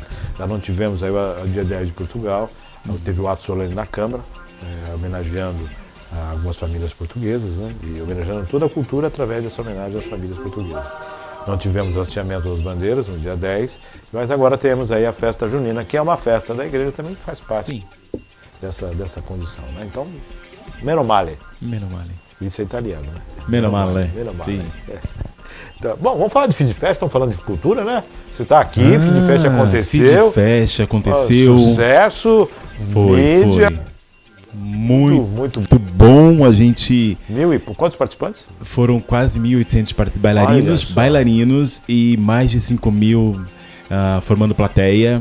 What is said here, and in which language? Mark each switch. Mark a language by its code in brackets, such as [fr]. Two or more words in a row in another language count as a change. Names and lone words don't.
[pt] Já não tivemos aí o dia 10 de Portugal, Teve o ato solene na Câmara, homenageando algumas famílias portuguesas, né? E homenageando toda a cultura através dessa homenagem às famílias portuguesas. Não tivemos o hasteamento das bandeiras no dia 10, mas agora temos aí a festa junina, que é uma festa da igreja também, que faz parte dessa condição, né? Então, [it] meno male. Meno male. [pt] Isso é italiano, né? [it] Meno male. Meno male. [pt] Sim. Então, bom, vamos falar de Feed Fest, estamos falando de cultura, né? Você está aqui, Feed Fest aconteceu. Feed Fest aconteceu. Sucesso, mídia. Foi. Muito bom. A gente... Quantos participantes? Foram quase 1.800 bailarinos e mais de 5.000 formando plateia.